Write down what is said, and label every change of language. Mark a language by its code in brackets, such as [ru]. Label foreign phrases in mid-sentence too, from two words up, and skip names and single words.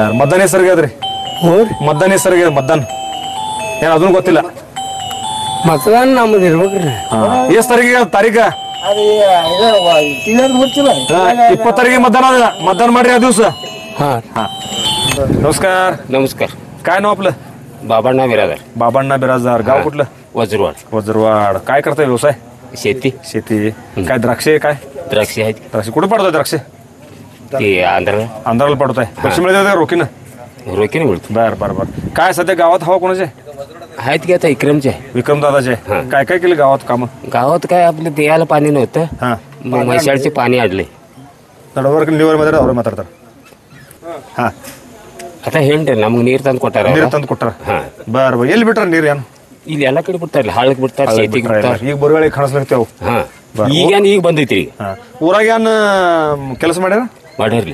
[kn] ಮತದಾನ ಹೆಸರಿಗೆ ಅದ್ರಿ? ಮತದಾನ ಹೆಸರಿಗೆ ಮತದಾನ ಏನ್ ಅದನ್ನು ಗೊತ್ತಿಲ್ಲ. ಮತದಾನ ನಮ್ದು ಇರ್ಬೇಕ್ರಿ. ಎಷ್ಟ್ ತಾರೀಖ? 20 ತಾರೀಕಿಗೆ ಮತದಾನ ಮಾಡ್ರಿ ಆ ದಿವಸ. [mr] नमस्कार. नमस्कार. काय नाव आपलं? बाबांना बिरादार. बाबांना बिराजदार. गाव कुठलं? वज्रवाड. वज्रवाड. काय करताय व्यवसाय? शेती. शेती. काय द्राक्षे? काय द्राक्षे आहेत. द्राक्षे कुठे पडतोय द्राक्षे? ते आंध्राला पडतोय. पैसे मिळतात का रोखीनं? रोखीने मिळतो. बर बर बर. काय सध्या गावात हवा कोणाचे? आहेत की आता विक्रमचे. विक्रम दादाचे. काय काय केलं गावात काम? गावात काय आपलं द्यायला पाणी नव्हतं. हा. मग म्हैसाळचे पाणी आणले. नडवर लिव्हर मध्ये [kn] ಅವ್ರ ಮಾತಾಡ್ತಾರ. ಹಾ. आता ಹೇಳ್ರಿ ನಮ್ಗೆ ನೀರು ತಂದು ಕೊಟ್ಟಾರ. ನೀರು ತಂದು ಕೊಟ್ಟಾರ. [mr] बर बर. [kn] ಎಲ್ಲಿ ಬಿಟ್ರ ನೀರು ಏನು? ಇಲ್ಲಿ ಎಲ್ಲ ಕಡೆ ಬಿಡ್ತಾರಲ್ಲ, ಹಳ್ಳಕ್ಕೆ ಬಿಡ್ತಾರೆ, ಶೇತಿಗೆ ಬಿಡ್ತಾರೆ. ಈಗ ಬರುಗಳಿಗೆ ಕಾಣಿಸ್ಲಾಗ್ತೇವು. ಈಗ ಬಂದೈತ್ರಿ. ಊರಾಗ ಏನ್ ಕೆಲಸ ಮಾಡ್ಯಾರ? ಮಾಡ್ಯಾರ್ಲಿ.